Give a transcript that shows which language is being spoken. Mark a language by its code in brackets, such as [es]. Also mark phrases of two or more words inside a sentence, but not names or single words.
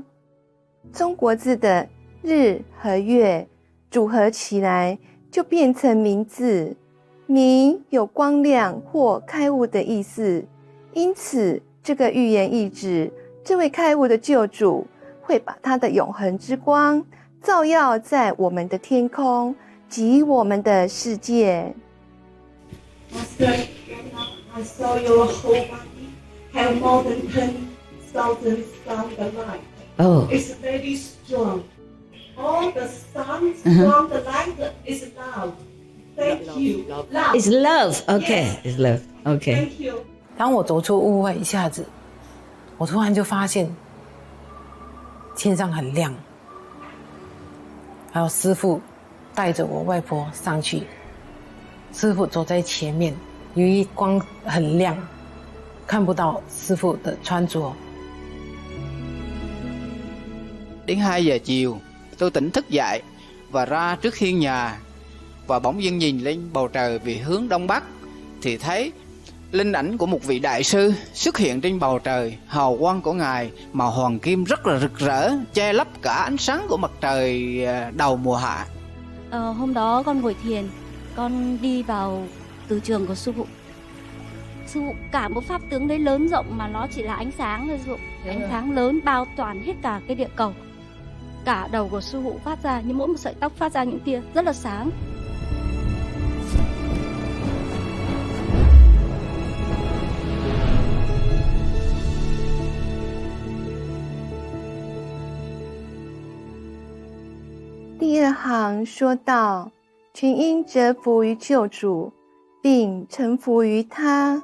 [zh] 中国字的日和月组合起来就变成明字，明有光亮或开悟的意思，因此这个预言意指这位开悟的救主会把他的永恒之光照耀在我们的天空及我们的世界。 [en] Master, I saw your whole body have more than 10,000 sound light. Oh. It's very strong. All the sounds from the light is love. Thank you. Love. It's love. Okay. Yes. It's love. Okay. Thank you. [zh] 当我走出屋外，一下子，我突然就发现天上很亮，还有师父带着我外婆上去，师父走在前面，由于光很亮，看不到师父的穿着。 [vi] Đến 2 giờ chiều, tôi tỉnh thức dậy và ra trước hiên nhà và bỗng dưng nhìn lên bầu trời về hướng đông bắc thì thấy linh ảnh của một vị đại sư xuất hiện trên bầu trời. Hào quang của ngài màu hoàng kim rất là rực rỡ, che lấp cả ánh sáng của mặt trời đầu mùa hạ. Hôm đó con ngồi thiền, con đi vào từ trường của sư phụ. Sư phụ cả một pháp tướng đấy lớn rộng mà nó chỉ là ánh sáng thôi, sư phụ. Ánh sáng lớn bao toàn hết cả cái địa cầu. Cả đầu của sư phụ phát ra như mỗi một sợi tóc phát ra những tia rất là sáng. [zh] 第二行说到，群因折服于救主，并臣服于他。